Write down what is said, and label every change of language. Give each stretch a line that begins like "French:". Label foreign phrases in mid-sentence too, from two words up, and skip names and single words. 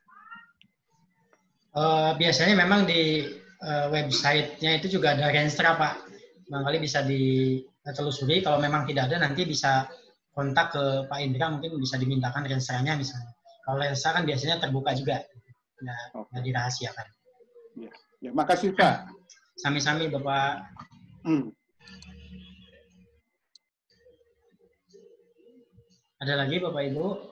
Indonesian: Biasanya memang di website-nya itu juga ada renstra Pak. Barangkali bisa ditelusuri. Kalau memang tidak ada nanti bisa kontak ke Pak Indra, mungkin bisa dimintakan renstranya misalnya. Kalau renstra kan biasanya terbuka juga, nggak dirahasiakan. Ya, makasih Pak. Sami-sami Bapak. Ada lagi Bapak Ibu?